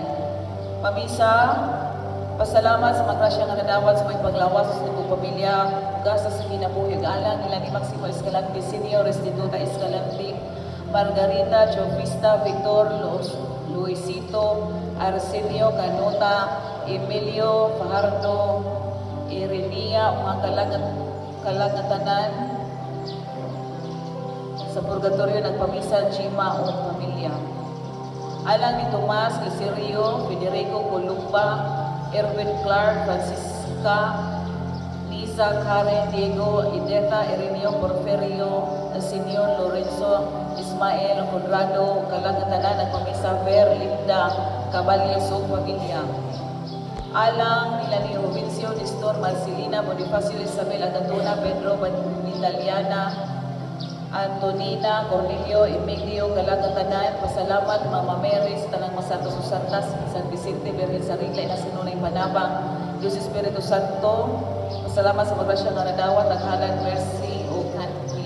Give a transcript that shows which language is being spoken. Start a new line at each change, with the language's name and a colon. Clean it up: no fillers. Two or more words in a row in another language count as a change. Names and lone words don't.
Cebuano: Pamisa, pasalamat sa magrasya nga nadawat sa may paglawas sa mga pamilya, gasa sa kinabuhi, alang nila ni Maximo Escalante Senior, Restituta Escalante, Margarita, Jovista, Victor, Luisito, Arsenio, Canota, Emilio, Fajardo, Irenia, mga kalagatanan sa purgatorio nagpamisa Chima o pamilya. Alang ni Tomas, Isirio, Federico Columba, Erwin Clark, Francisca, Lisa, Karen, Diego, Ideta, Ireneo, Porfirio, Senior, Lorenzo, Ismael, Conrado, kalagatanan nagpamisa Ver, Linda, Caballes o pamilya. Alang nila ni Robincio, Nestor, Marcelina, Bonifacio, Isabel, Agatona, Pedro, Italiana, Antonina, Cornelio, Emilio, kalagatanan, pasalamat, Mama Mary, sa tanang masantos Santas, San Vicente, Birhen sa Rigla, Inasinunay Panabang, Diyos Espiritu Santo, pasalamat sa magrasya nga nadawat, naghalan, mercy, o kanya.